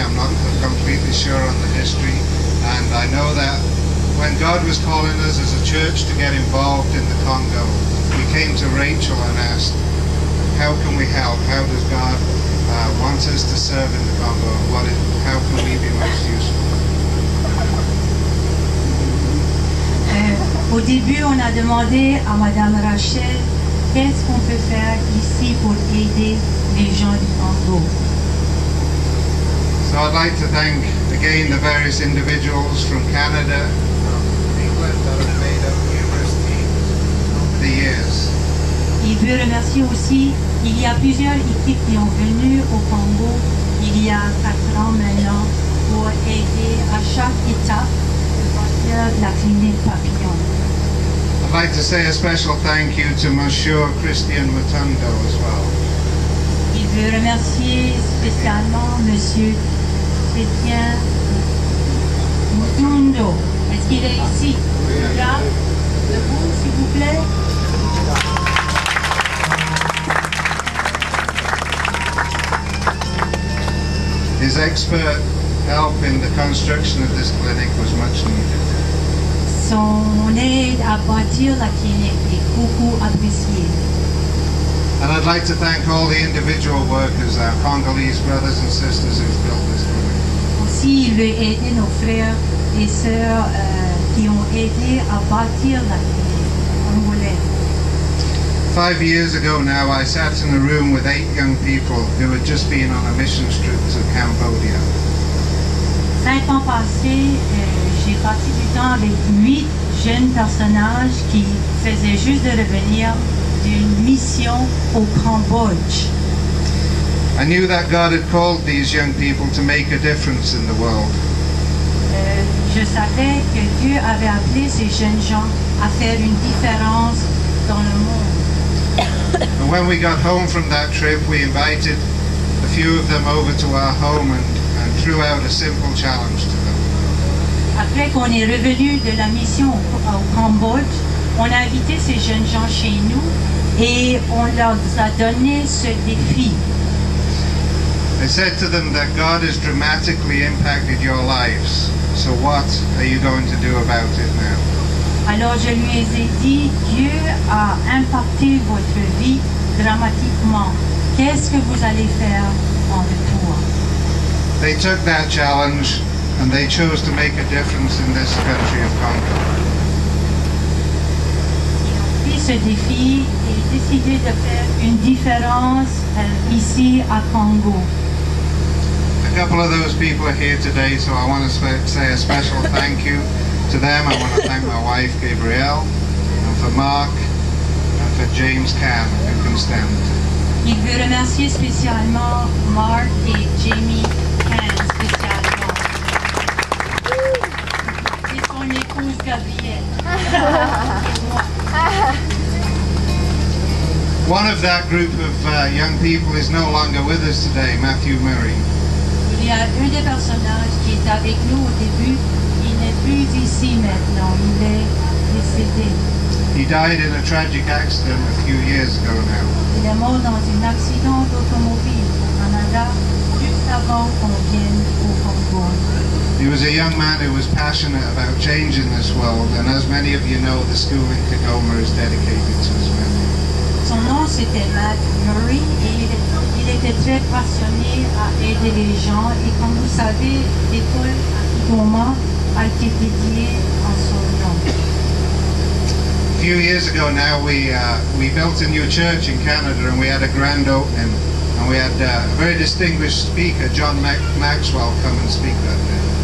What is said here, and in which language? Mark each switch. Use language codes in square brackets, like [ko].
[en] I'm not completely sure on the history. And I know that when God was calling us as a church to get involved in the Congo, we came to Rachel and asked, how can we help? How does God want us to serve in the Congo? How can we be most useful? [fr] Au début, on a demandé à Madame Rachel qu'est-ce qu'on peut faire ici pour aider les gens du Congo. [en] So I'd like to thank again the various individuals from Canada, from England that have made up numerous teams over the years. [fr] Il veut remercier aussi, il y a plusieurs équipes qui ont venu au Congo il y a 4 ans maintenant pour aider à chaque étape de la clinique Papillon. [en] I'd like to say a special thank you to Monsieur Christian Mutundo as well. [fr] Il veut remercier spécialement Monsieur Christian Mutundo. Est-ce qu'il est ici? Là, debout, s'il vous plaît. [en] His expert help in the construction of this clinic was much needed. [fr] Son aide à bâtir la clinique est beaucoup appréciée. [en] And I'd like to thank all the individual workers, our Congolese brothers and sisters who've built this clinic. [fr] Aussi, il veut aider nos frères et sœurs qui ont aidé à bâtir la clinique congolaise. [en] 5 years ago now, I sat in a room with 8 young people who had just been on a mission trip to Cambodia. [fr] 5 ans passés, j'ai passé du temps avec 8 jeunes personnages qui faisaient juste de revenir d'une mission au Cambodge. [en] I knew that God had called these young people to make a difference in the world. [fr] Je savais que Dieu avait appelé ces jeunes gens à faire une différence dans le monde. [en] And when we got home from that trip, we invited a few of them over to our home and threw out a simple challenge to them. [fr] Après qu'on est revenu de la mission au Cambodge, on a invité ces jeunes gens chez nous et on leur a donné ce défi. [en] I said to them that God has dramatically impacted your lives. So what are you going to do about it now? [fr] Alors je lui ai dit, Dieu a impacté votre vie dramatiquement. Qu'est-ce que vous allez faire en retour? [en] They took that challenge and they chose to make a difference in this country of Congo. [fr] Ils ont pris ce défi et décidé de faire une différence ici à Congo. [en] A couple of those people are here today, so I want to say a special thank you to them. I want to thank my wife, Gabrielle, and for Mark, and for James Can, who can stand. [fr] Il veut remercier spécialement Mark et Jamie Can spécialement. Et son épouse Gabrielle. Et moi. [en] One of that group of young people is no longer with us today, Matthew Murray. [fr] Il y a un des personnages qui est avec nous au début, il n'est plus ici maintenant, il est décédé. [en] He died in a tragic accident a few years ago now. [fr] Il est mort dans un accident d'automobile au Canada, juste avant qu'on vienne au Congo. [en] He was a young man who was passionate about changing this world, and as many of you know, the school in Kigoma is dedicated to his memory. [fr] Son nom c'était Matt Murray et il était très passionné à aider les gens et comme vous savez, l'école à Kigoma a été dédiée en son nom. [en] few years ago now, we built a new church in Canada, and we had a grand opening, and we had a very distinguished speaker, John Maxwell, come and speak that day.